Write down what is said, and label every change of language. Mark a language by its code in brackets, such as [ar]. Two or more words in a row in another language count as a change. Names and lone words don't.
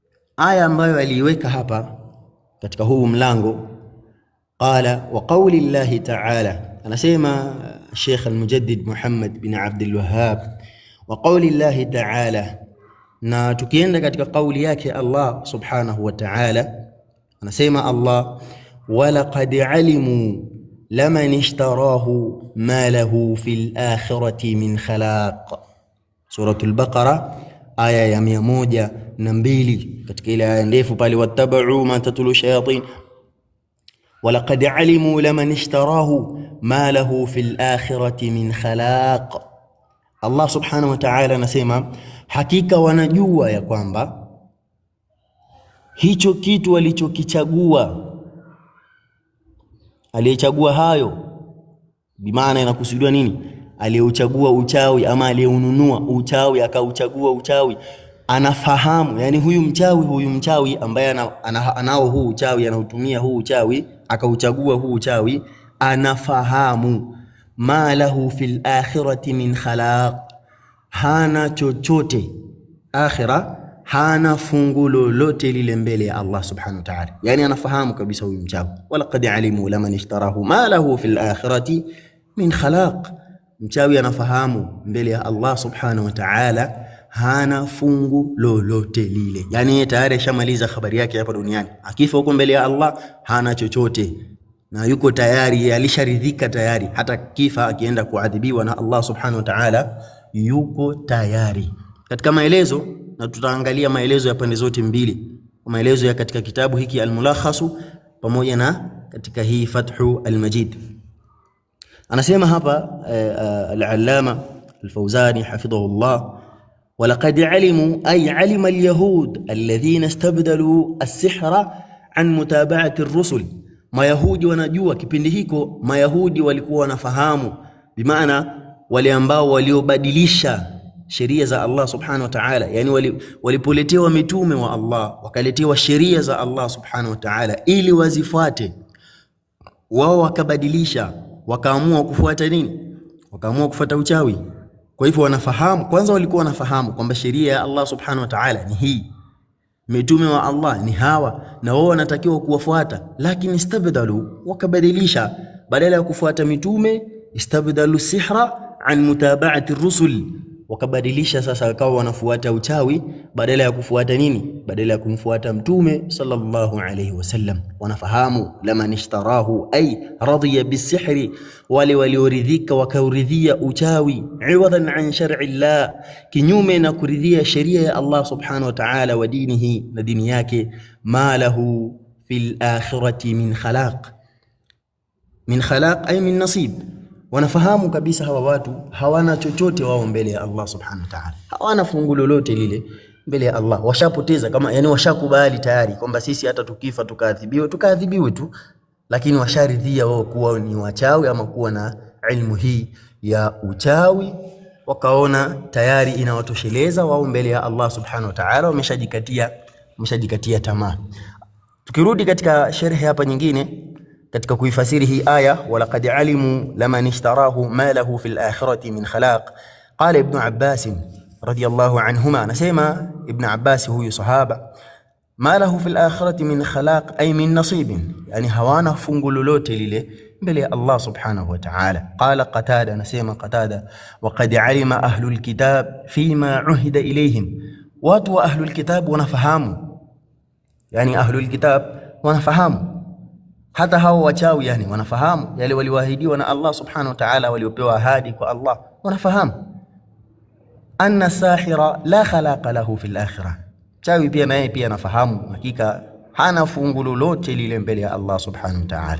[sw] aya ambayo aliiweka hapa katika huu mlango, [ar] قال وقول الله تعالى, anasema Sheikh al-Mujaddid Muhammad bin Abdul Wahhab, وقول الله تعالى, [sw] na tukienda katika kauli yake [ar] Allah سبحانه وتعالى, anasema Allah, ولقد علموا لمن اشتراه ما له في الآخرة من خلاق. [sw] Suratul Baqara aya ya 102, katika ile aya ndefu pale, [ar] واتبعوا ما تتلو الشياطين ولقد علموا لمن اشتراه ما له في الآخرة من خلاق. [sw] Allah [ar] سبحانه وتعالى [sw] anasema hakika wanajua ya kwamba hicho kitu walichokichagua, aliyechagua hayo, bimaana inakusudiwa nini? Aliyeuchagua uchawi ama aliyeununua uchawi akauchagua uchawi, anafahamu, yani huyu mchawi ambaye anao huu uchawi, anautumia huu uchawi, akauchagua huu uchawi, anafahamu [ar] ما له في الآخرة من خلاق, [sw] hana chochote akhira, hana fungu lolote lile mbele ya Allah [ar] سبحانه وتعالى. [sw] Yani anafahamu kabisa huyu mchawi, [ar] ولقد علموا لمن اشتراه ما له في الآخرة من خلاق. [sw] Mchawi anafahamu mbele ya Allah [ar] سبحانه وتعالى [sw] hana fungu lolote lile, yani tayari shamaliza habari yake hapa duniani. Akifa huko mbele ya Allah hana chochote, na yuko tayari, alisharidhika tayari, hata kifa akienda kuadhibiwa na Allah [ar] سبحانه وتعالى [sw] yuko tayari. Katika maelezo, na tutaangalia maelezo ya pande zote mbili, maelezo ya katika kitabu hiki Al-Mulakhasu pamoja na katika hii Fathu Al-Majid. Anasema hapa Al-Allama Al-Fawzani hafidhahullah, [ar] ولقد علموا أي علم اليهود الذين استبدلوا السحر عن متابعة الرسل. [sw] Mayahudi wanajua kipindi hiko, Mayahudi walikuwa wanafahamu, bimaana wale ambao waliobadilisha sheria za Allah [ar] سبحانه وتعالى, [sw] yani walipoletewa mitume wa Allah, wakaletewa sheria za Allah [ar] سبحانه وتعالى [sw] ili wazifuate, wao wakabadilisha, wakaamua kufuata nini? Wakaamua kufuata uchawi. Kwa hivyo wanafahamu, kwanza walikuwa wanafahamu kwamba sheria ya Allah [ar] سبحانه وتعالى [sw] ni hii, mitume wa Allah ni hawa, na wao wanatakiwa kuwafuata, lakini istabdalu, wakabadilisha, badala ya kufuata mitume [ar] استبدلوا سحرا عن متابعة الرسل, [sw] wakabadilisha sasa wakawa wanafuata uchawi badala ya kufuata nini? Badala ya kumfuata mtume [ar] صلى الله عليه وسلم. [sw] Wanafahamu [ar] لمن اشتراه أي رضي بسحر, [sw] wale walioridhika wakauridhia uchawi, [ar] عوضا عن شرع الله, [sw] kinyume na kuridhia sheria ya Allah [ar] سبحانه وتعالى ودينه, [sw] na dini yake, [ar] ما له في الآخرة من خلاق. من خلاق أي من نصيب. [sw] Wanafahamu kabisa hawa watu hawana chochote wao mbele ya Allah [ar] سبحانه وتعالى, [sw] hawana fungu lolote lile mbele ya Allah. Washapoteza, kama yani washakubali tayari kwamba sisi hata tukifa tukaadhibiwe tu, lakini washaridhia wao kuwa ni wachawi ama kuwa na ilmu hii ya uchawi, wakaona tayari inawatosheleza wao mbele ya Allah [ar] سبحانه وتعالى, [sw] wameshajikatia tamaa. Tukirudi katika sharhi hapa nyingine katika kuifasiri hii aya, [ar] ولقد علموا لمن اشتراه ما له في الآخرة من خلاق، قال Ibn Abbas رضي الله عنهما, [sw] anasema Ibn Abbas huyu sahaba, [ar] ما له في الآخرة من خلاق أي من نصيب, [sw] yani hawana fungu lolote lile mbele ya Allah [ar] سبحانه وتعالى. [sw] Qala Qatada, anasema Qatada, [ar] وقد علم أهل الكتاب فيما عهد إليهم, [sw] watu wa [ar] أهل الكتاب [sw] wanafahamu, yani [ar] أهل الكتاب [sw] wanafahamu, hata hao wachawi yani wanafahamu yale waliwahidiwa na Allah [ar] سبحانه وتعالى, [sw] waliopewa ahadi kwa Allah, wanafahamu [ar] أن الساحر لا خلاق له في الآخرة, [sw] chawi pia naye pia anafahamu hakika hana fungu lolote lile mbele ya Allah [ar] سبحانه وتعالى.